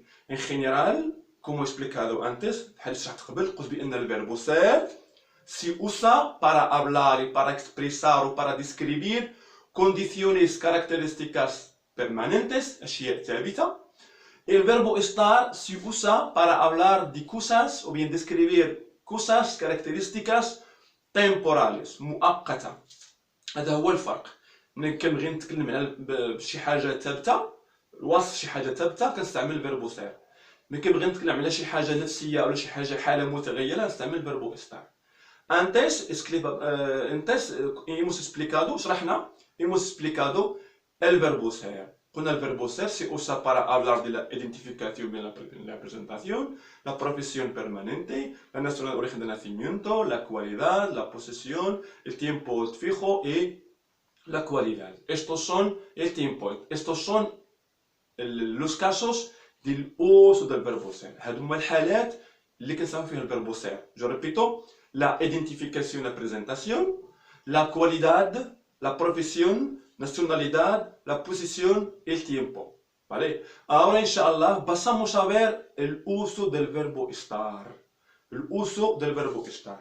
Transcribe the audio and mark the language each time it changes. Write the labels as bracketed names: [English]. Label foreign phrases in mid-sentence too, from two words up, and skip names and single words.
[Spanish] En general, como he explicado antes, el verbo ser se usa para hablar y para expresar o para describir condiciones características permanentes, el verbo estar se usa para hablar de cosas o bien describir cosas características temporales مؤقتة. [Arabic] هذا هو الفرق. ملي كنبغي نتكلم على شي حاجه ثابته، وصف شي حاجه ثابته، كنستعمل [Spanish] el verbo ser. [Arabic] ملي كنبغي نتكلم على شي حاجه نفسيه ولا شي حاله متغيره، نستعمل [Spanish] el verbo estar. Antes hemos explicado, شرحنا hemos explicado el verbo ser. قلنا el verbo ser se usa para hablar de la identificación de la presentación, la profesión permanente, la nacionalidad de origen de nacimiento, la cualidad, la posesión, el tiempo fijo y la cualidad. Estos son el tiempo, estos son los casos del uso del verbo ser. [Arabic] هذو هما الحالات اللي كنستعمل فيها [Spanish] el verbo ser. Yo repito, la identificación, la presentación, la cualidad, la profesión, nacionalidad, la posición, el tiempo. ¿Vale? Ahora, inshallah, pasamos a ver el uso del verbo estar. El uso del verbo estar.